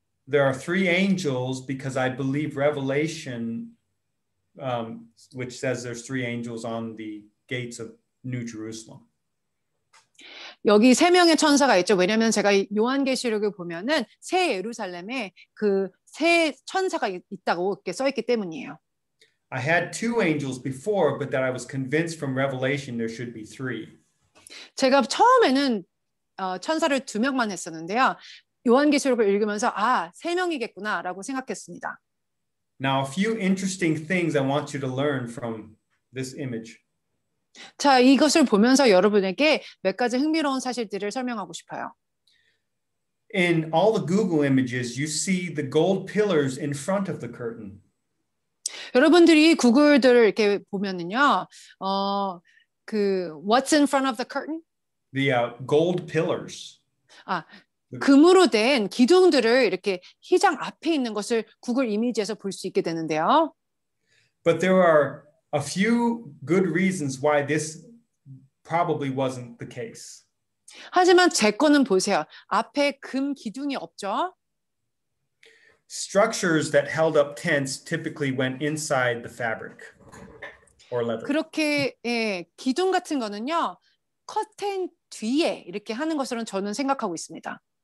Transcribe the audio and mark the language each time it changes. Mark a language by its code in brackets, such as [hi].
[en] There are three angels because I believe Revelation, which says there's three angels on the gates of New Jerusalem. [ko] 여기 세 명의 천사가 있죠. 왜냐하면 제가 요한계시록을 보면은 새 예루살렘에 그 세 천사가 있다고 이렇게 써 있기 때문이에요. [en] I had two angels before, but that I was convinced from Revelation there should be three. [ko] 제가 처음에는 천사를 2명만 했었는데요. 요한계시록을 읽으면서 세 명이겠구나라고 생각했습니다. [en] Now, a few interesting things I want you to learn from this image. [ko] 자, 이것을 보면서 여러분에게 몇 가지 흥미로운 사실들을 설명하고 싶어요. [en] In all the Google images, you see the gold pillars in front of the curtain. [ko] 여러분들이 구글들을 이렇게 보면은요, [en] what's in front of the curtain? The gold pillars. [ko] 금으로 된 기둥들을 이렇게 휘장 앞에 있는 것을 구글 이미지에서 볼 수 있게 되는데요. [en] But there are a few good reasons why this probably wasn't the case. [ko] 하지만 제 거는 보세요. 앞에 금 기둥이 없죠. [en] Structures that held up tents typically went inside the fabric or leather. [ko] 그렇게 기둥 같은 거는요. 커튼 뒤에 이렇게 하는 것으로는 저는 생각하고 있습니다.